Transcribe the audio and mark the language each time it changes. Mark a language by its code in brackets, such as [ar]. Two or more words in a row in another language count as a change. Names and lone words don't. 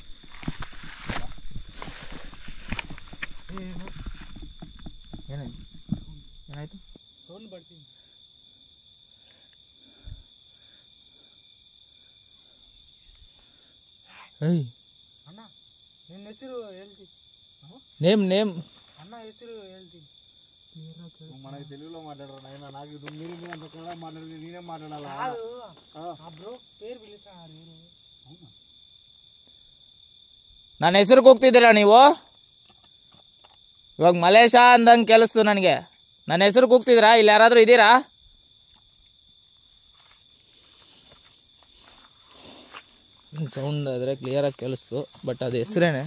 [kn] ಏನಾಯ್ತು? ಸೌಂಡ್ ಬರ್ತೀನಿ. ಏಯ್ ಅಣ್ಣ ನಿನ್ನ ಹೆಸರು ಹೇಳ್ತೀನಿ. ನೇಮ್ ಅಣ್ಣ ಹೆಸರು ಹೇಳ್ತೀನಿ. [te] మనకి తెలుగులో మాట్లాడరా నాకు మీరు అంత కన్నడ మాట్లాడి నేనే మాట్లాడాలా? ಬ್ರೋ పేరు పిలుస్తున్నారు మీరు. [kn] ನನ್ನ ಹೆಸರು ಕೂಗ್ತಿದ್ದೀರಾ ನೀವು? ಇವಾಗ ಮಲೇಶ ಅಂದಂಗೆ ಕೇಳಿಸ್ತು ನನಗೆ. ನನ್ನ ಹೆಸರು ಕೂಗ್ತಿದ್ದೀರಾ? ಇಲ್ಲಿ ಯಾರಾದರೂ ಇದ್ದೀರಾ? ಸೌಂಡ್ ಆದರೆ ಕ್ಲಿಯರಾಗಿ ಕೇಳಿಸ್ತು, ಬಟ್ ಅದು ಹೆಸರೇನೆ.